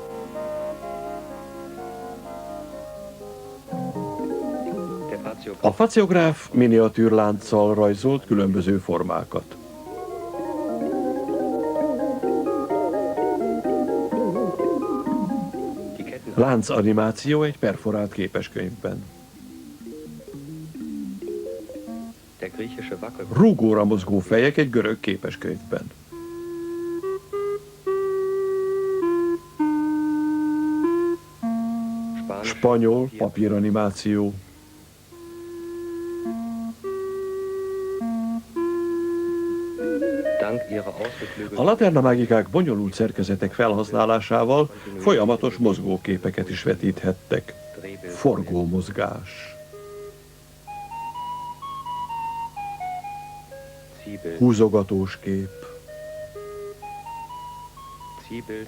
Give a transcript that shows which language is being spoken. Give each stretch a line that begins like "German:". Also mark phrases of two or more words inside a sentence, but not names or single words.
German: Der Patio.
Hungarian: A faciográf miniatűrlánccal rajzolt különböző formákat.
German: Die Ketten.
Hungarian: Láncanimáció egy perforált képeskönyvben.
German: Der griechische Wackel.
Hungarian: Rúgóra mozgó fejek egy görög képeskönyvben.
German: Spanisch.
Hungarian: Spanyol papíranimáció.
German: Dank ihrer
Hungarian: A
German: ausgeklügelten
Hungarian: Laterna Magikák bonyolult szerkezetek felhasználásával folyamatos mozgóképeket is vetíthettek.
German: Drehbild.
Hungarian: Forgómozgás.
German: Ziehbild.
Hungarian: Húzogatós kép.
German: Ziehbild.